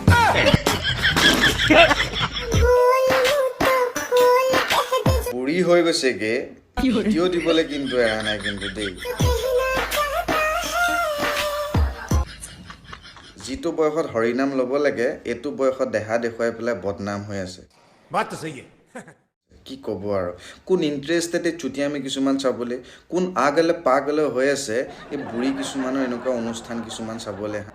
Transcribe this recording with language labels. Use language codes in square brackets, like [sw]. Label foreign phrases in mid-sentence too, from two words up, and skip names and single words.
[as] বুঢ়ী হৈ গৈছেগে ভিডিঅ' দিবলৈ কিন্তু এৰা নাই কিন্তু দেই যিটো বয়সত হৰিনাম ল'ব লাগে এইটো বয়সত দেহা দেখুৱাই পেলাই বদনাম হৈ আছে [hi] बात तो सही है। [as] কি ক'ব আৰু কোন ইণ্টাৰেষ্টেড এই চুটিয়ামি কিছুমান চাবলৈ কোন আগলে পাগলে হৈ আছে এই বুঢ়ী কিছুমানৰ এনেকুৱা অনুষ্ঠান কিছুমান চাবলৈ